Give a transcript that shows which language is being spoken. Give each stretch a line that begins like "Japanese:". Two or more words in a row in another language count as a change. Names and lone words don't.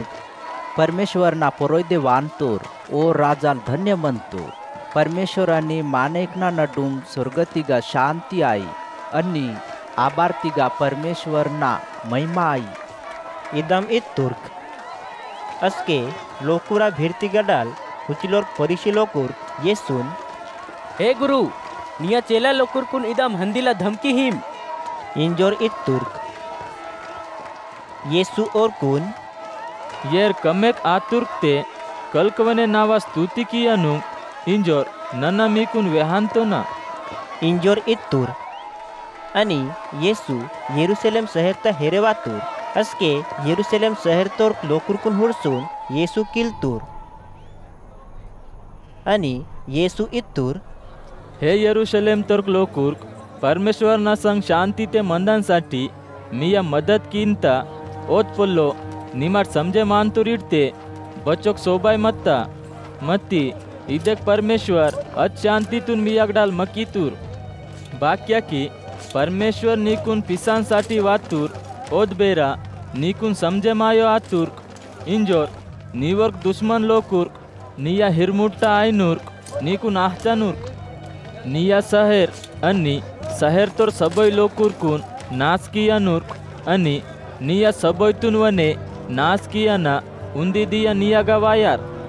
Gondi: परमेश्वरना परोयदे वानतोर ओ राजान धन्य म्हणतो परमेश्वराने मानेकना नडून स्वर्गतिगा शांती आई अन्नी आबार्तिगा परमेश्वरना महिमा आई इदम इत तुर्क अस्के लोकुरा भीरती गडाल हुचिलोर परिशी लोकुर येसून हे गुरु निया चेला लोकुरकुन इदम हंदीला धमकी हिम इंजोर इत तुर्क येसु और कुन येर कमेक आतुर्कते कलकवने नावा स्तुति कियानु इंजोर नन्ना मीकुन वेहांतो ना इंजोर इत तुर आणि येसु येरुशलेम शहरता हेरेवातूर अस्के येरुशलेम शहर तोर लोकुरकुन हुडसून येसु किलतूर आणि येसु इतूर हे यरूशलेम तोर्क लोकुर्क परमेश्वरना संग शांती ते मंदांसाठी मिया मदत कीनता ओत पोल्लो निमाट समजे मानतुरीडते बचोक सोबाय मत्ता मत्ती इदेक परमेश्वर अत शांतीतून मियागडाल मकीतूर बाक्या की परमेश्वर निकून पिसांसाठी वातूर ओद बेरा निकून समजे मायो आतुर्क इंजोर निवर्क दुश्मन लोकुर्क निया हिरमुट्टा आयनूर्क निकून आहचानूर्क निया शहर अन्नी शहर तोर सबय लोकुर्कून नाच किया नूर्क अनि निया सबयतून वने नाच किया ना उंदी दिया निया गवायार